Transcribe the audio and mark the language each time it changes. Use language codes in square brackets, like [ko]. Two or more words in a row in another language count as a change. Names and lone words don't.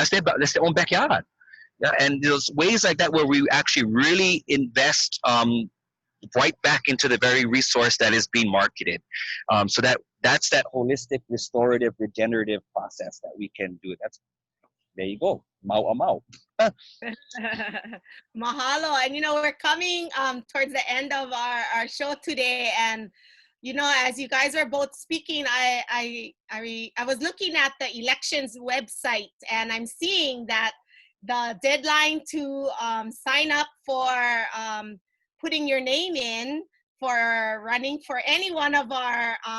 [en] That's their own backyard. Yeah, and there's ways like that where we actually really invest right back into the very resource that is being marketed. So that's that holistic, restorative, regenerative process that we can do. There you go. [haw] Mau a mau. [en] Mahalo. And we're coming towards the end of our show today, and as you guys are both speaking, I was looking at the elections website, and I'm seeing that the deadline to sign up for putting your name in for running for any one of our